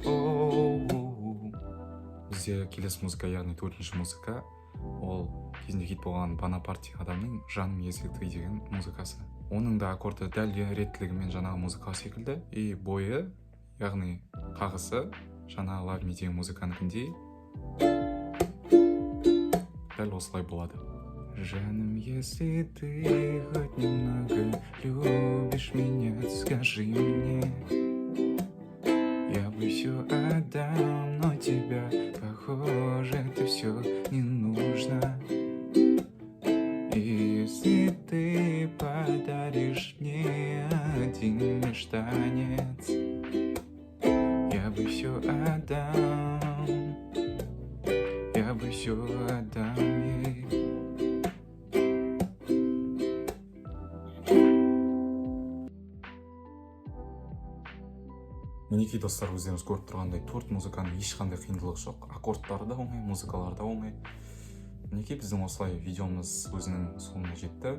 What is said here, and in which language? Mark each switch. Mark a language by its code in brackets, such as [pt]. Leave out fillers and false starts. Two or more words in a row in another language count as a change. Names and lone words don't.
[kk] Бізде келесі музыка, яғни төртінші музыка, ол кезінде хит болған Бонапарти адамның жаным езілді деген музыкасы. Оның да аккорды дәл реттілігімен жаңағы музыка секілді, и бойы, яғни қағысы жаңағы [en] Love Me [kk] деген музыканыкіндей дәл осылай болады. Жаным, [ru] если ты хоть немного любишь меня, скажи мне, я бы все отдам, но тебя, похоже, это все не нужно. И если ты подаришь мне один лишь танец, я бы все отдам, я бы все отдам ей. [kk] Мінекей достар, өздеріңіз көріп тұрғандай 4 музыканың ешқандай қиындылығы жоқ. Аккордтары да оңай, музыкалары да оңай. Мінекей біздің осылай видеомыз өзінің соңына жетті.